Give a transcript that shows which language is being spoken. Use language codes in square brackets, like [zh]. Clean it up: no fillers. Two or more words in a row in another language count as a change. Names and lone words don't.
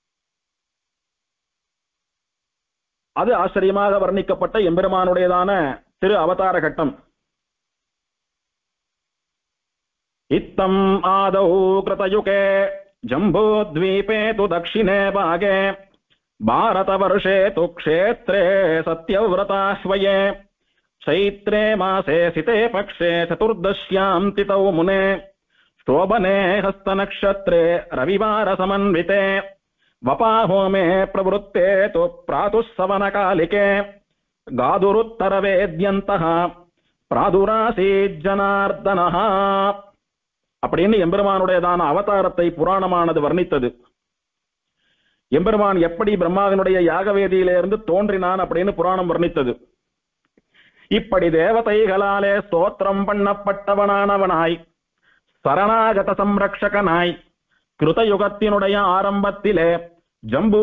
[ta] அது ஆச்சரியமாக வர்ணிக்கப்பட்ட எம்பெருமானுடையதான திரு அவதார கட்டம். [sa] इत्थम् आदौ कृतयुगे जम्बूद्वीपे तु दक्षिणे भागे भारतवर्षे तु क्षेत्रे सत्यव्रताह्वये चैत्रे मासे सिते पक्षे चतुर्दश्यां तिथौ मुने शोभने हस्तनक्षत्रे रविवारसमन्विते वपाहोमे प्रवृत्ते तु प्रातुस्सवनकालिके गादुरुत्तरवेद्यन्तः प्रादुरासीज्जनार्दनः [ta] அப்படின்னு எம்பெருமானுடையதான அவதாரத்தை புராணமானது வர்ணித்தது. எம்பெருமான் எப்படி பிரம்மாவினுடைய யாகவேதியிலிருந்து தோன்றினான் அப்படின்னு புராணம் வர்ணித்தது. இப்படி தேவதைகளாலே ஸ்தோத்திரம் பண்ணப்பட்டவனானவனாய் சரணாகத சம்ரக்ஷகனாய் கிருதயுகத்தினுடைய ஆரம்பத்திலே ஜம்பூ